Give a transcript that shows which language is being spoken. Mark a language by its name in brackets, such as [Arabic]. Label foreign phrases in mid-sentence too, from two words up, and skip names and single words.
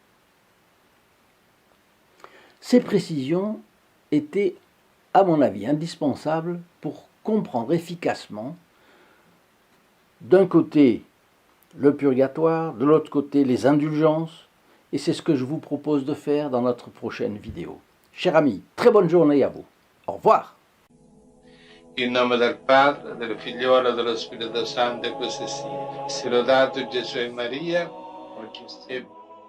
[French] Ces précisions étaient, à mon avis, indispensables pour comprendre efficacement, d'un côté, le purgatoire, de l'autre côté, les indulgences, et c'est ce que je vous propose de faire dans notre prochaine vidéo. Chers amis, très bonne journée à vous. Au revoir. [Italian] In nome del Padre, del Figliolo e dello Spirito Santo, e così sia. Sia lodato Gesù e Maria, oggi e